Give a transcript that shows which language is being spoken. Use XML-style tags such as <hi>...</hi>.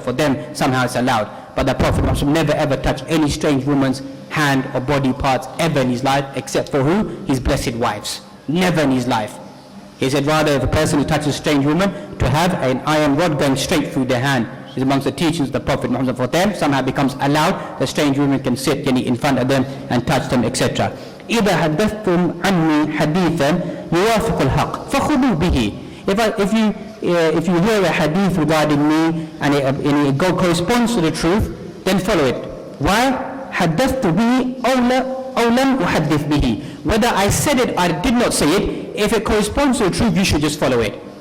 <en>For them, somehow it's allowed. But the Prophet never ever touched any strange woman's hand or body parts ever in his life, except for who? His blessed wives. Never in his life. He said rather if a person who touches a strange woman, to have an iron rod going straight through their hand. Is amongst the teachings of the Prophet Muhammad. For them, somehow becomes allowed, the strange women can sit in front of them and touch them, etc.</en> <ar>إذا حدثتم عني حديثا يوافق الحق فخذوا به.</ar> <en>If you hear a hadith regarding me and it corresponds to the truth, then follow it. Why?</en> <ar>حدثت به أو لم أحدث به.</ar> <en>Whether I said it or I did not say it, if it corresponds to the truth, you should just follow it.</en>